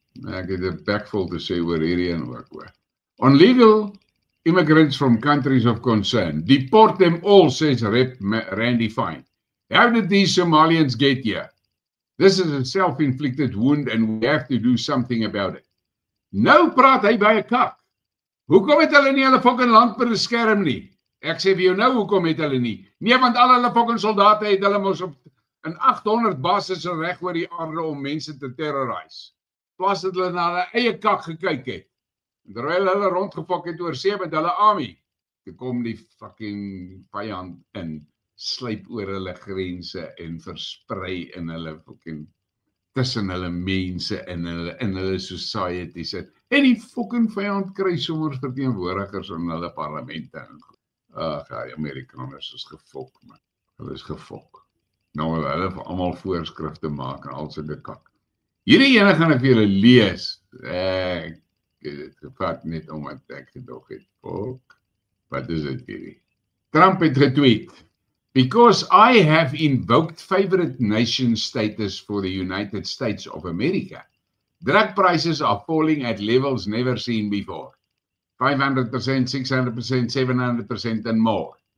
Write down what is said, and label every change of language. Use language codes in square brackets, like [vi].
[af] Ek het 'n backful te sê oor hierdie en ook hoor. [en] On legal immigrants from countries of concern. Deport them all, says Rep Randy Fine. How did these Somalians get here? This is a self-inflicted wound and we have to do something about it. [af] Nou praat hy by 'n kak. Hoekom het hulle nie hulle fucking land beskerm nie? Ek sê vir jou nou, hoekom het hulle nie? Nee, want al hulle fucking soldate het hulle mos op in 800 basis reg oor die aarde om mense te terrorise. Plaas dat hulle na hulle eie kak gekyk het. En terwyl hulle rondgefok het oor see met hulle army, toe kom die fucking vyand in, sluip oor hulle grense en versprei in hulle fucking tussen hulle mense in hulle societies. En die fucking vyand kry sommer verteenwoordigers in hulle parlemente. Ag, die Amerikaners is gefok, man. Hulle is gefok. Nou hulle vir almal voorskrifte maak en al sulke kak. Hierdie ene gaan ek vir julle lees. Ek het dit gevat net omdat ek gedog het. Fok. Wat is dit hierdie? Trump het getweet. [en] Because I have invoked favorite nation status for the United States of America, drug prices are falling at levels never seen before. 500%, 600%, 700% and more.